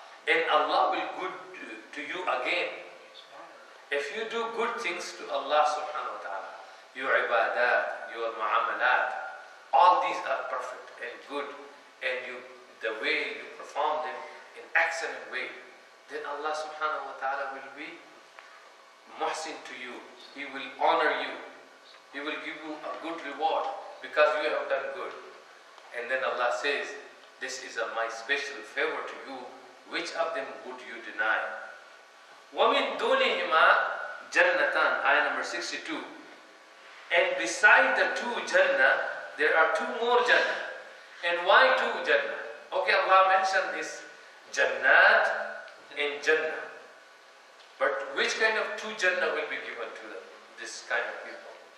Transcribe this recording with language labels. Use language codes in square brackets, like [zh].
[en] And Allah will good to you again. If you do good things to Allah subhanahu wa ta'ala, your ibadat, your muamalat, all these are perfect and good, and the way you perform them in excellent way, then Allah subhanahu wa ta'ala will be muhsin to you. He will honor you. He will give you a good reward because you have done good. And then Allah says, this is my special favor to you. Which of them would you deny? [ar] وَمِن دُونِهِمَا جَنَّتَانِ, [en] ayah number 62. And beside the two Jannah, there are two more Jannah. And why two Jannah? Okay, Allah mentioned this Jannat and Jannah. But which kind of two Jannah will be given to this kind of people?